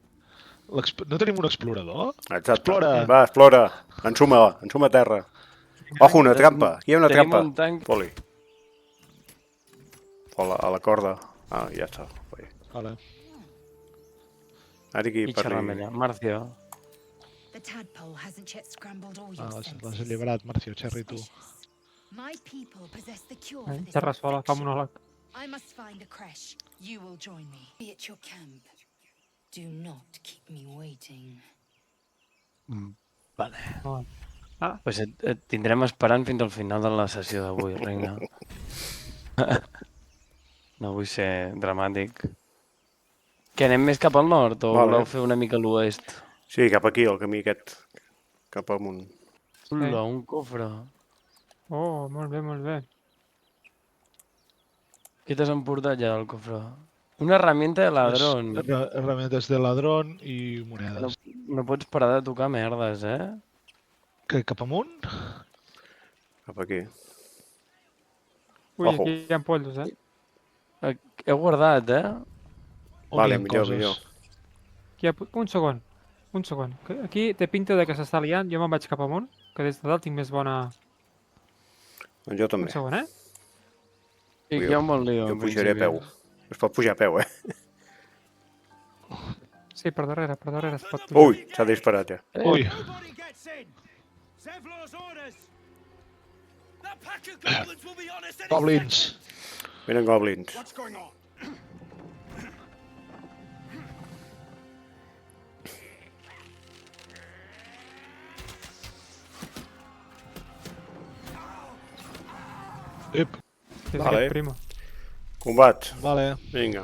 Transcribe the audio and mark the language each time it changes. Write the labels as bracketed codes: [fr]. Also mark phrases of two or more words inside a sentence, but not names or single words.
[ca] No tenim un explorador? Exacte. Explora. Va, explora. Ensuma terra. Ojo, una trampa. Aquí hi ha una trampa. Tenim un tanc. Poli. A la corda. Ah, ja està. Vale. Ara aquí I per xerrem allà. Marcio. [en] The tadpole hasn't yet scrambled all Ah, your [ca] l'has [en] senses. [ca] alliberat, Marcio, Cherry, tu. [en] My people possess the cure for this [ca] Terra sola, fa [en] infection. [ca] monòleg. [en] I must find a creche. You will join me. Be at your camp. Do not keep me waiting. [ca] Vale. Ah, Pues et tindrem esperant fins al final de la sessió d'avui, reina. No vull ser dramàtic. Que anem més cap al nord o Vale. voleu fer una mica a l'oest? Sí, cap aquí, el camí aquest. Cap amunt. Ula, un cofre. oh, molt bé, molt bé. Què t'has emportat ja del cofre? [es] Una herramienta de ladrón. Herramientes de ladrón [ca] i monedes. No pots parar de tocar merdes, eh? Que cap amunt? Cap aquí. Ui, Ojo. aquí hi ha pollos, He guardat, eh? On Vale, hi ha millor, coses? millor. Aquí hi ha... Un segon. Aquí té pinta de que s'està liant. Jo me'n vaig cap amunt, que des de dalt tinc més bona... Doncs jo Un també. segon, I hi ha un bon lío. Jo en pujaré a principi. peu. Es pot pujar a peu, eh? Sí, per darrere es pot pujar. Ui, s'ha disparat ja. Ui, [en] Nobody gets in. Zevlor's orders. That pack of goblins will be on us any goblins. second. [ca] Venen goblins. [en] What's going on? [ca] Ep, Sí, és Vale. aquest primo. Combat. vale. Vinga,